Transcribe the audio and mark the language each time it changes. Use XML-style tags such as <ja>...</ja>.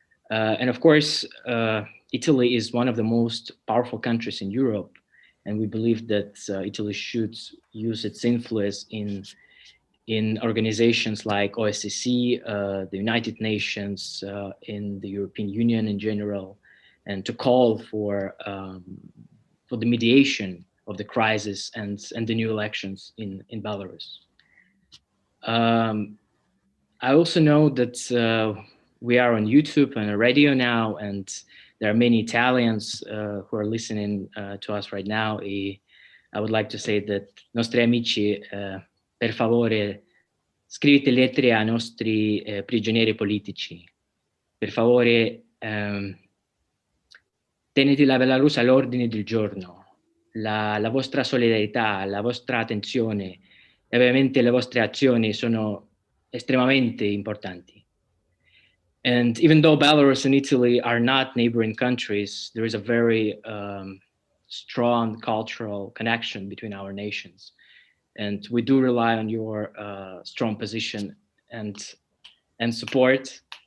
<en>And of course, Italy is one of the most powerful countries in Europe, and we believe that Italy should use its influence in organizations like OSCE, the United Nations, in the European Union in general, and to call for the mediation of the crisis and the new elections in Belarus. I also know that we are on YouTube and radio now, and there are many Italians who are listening to us right now. I would like to say that</en> <it>nostri amici, per favore, scrivete lettere ai nostri prigionieri politici. Per favore, tenete la Belarus all'ordine del giorno. La vostra solidarietà, la vostra attenzione e ovviamente le vostre azioni sono estremamente importanti.</it> <en>And even though Belarus and Italy are not neighboring countries, there is a very strong cultural connection between our nations. And we do rely on your strong position and support.</en>